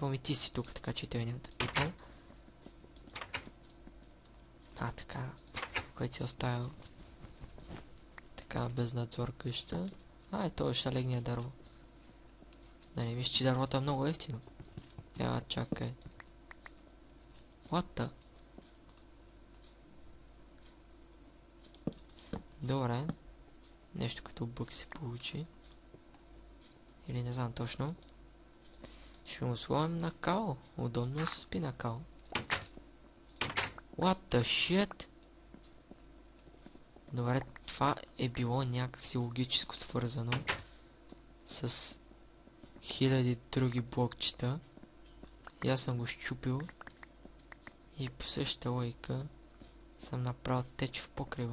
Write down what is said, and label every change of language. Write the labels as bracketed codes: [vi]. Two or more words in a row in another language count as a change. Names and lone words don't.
[bg] И ти си тук, така че тебе няма да пипам. Така. Който си оставил така без надзор къща. Той ще легне дърво. Да не мисля, че дървото е много ефтино. Чакай. [en] What the? [bg] Добре. Нещо като бък се получи. Или не знам точно. Ще му сложим на као. Удобно е се спи на као. [en] What the shit? [bg] Добре, това е било някакси логическо свързано с хиляди други блокчета. И аз съм го щупил. И по същата логика съм направил теч в покрива.